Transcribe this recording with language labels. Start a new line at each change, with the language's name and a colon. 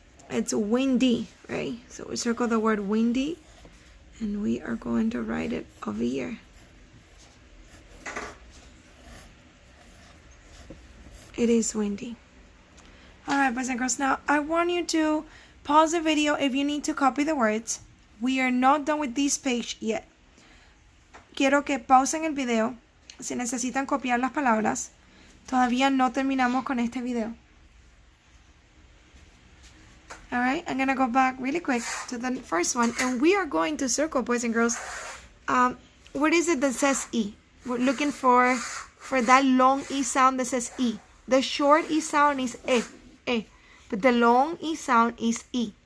English: It's windy, right? So we circle the word windy and we are going to write it over here. It is windy. Alright, boys and girls, now I want you to pause the video if you need to copy the words. We are not done with this page yet.
Spanish: Quiero que pausen el video si necesitan copiar las palabras. Todavía no terminamos con este video.
English: Alright, I'm going to go back really quick to the first one. And we are going to circle, boys and girls. What is it that says E? We're looking for that long E sound that says E. The short E sound is E. But the long E sound is E.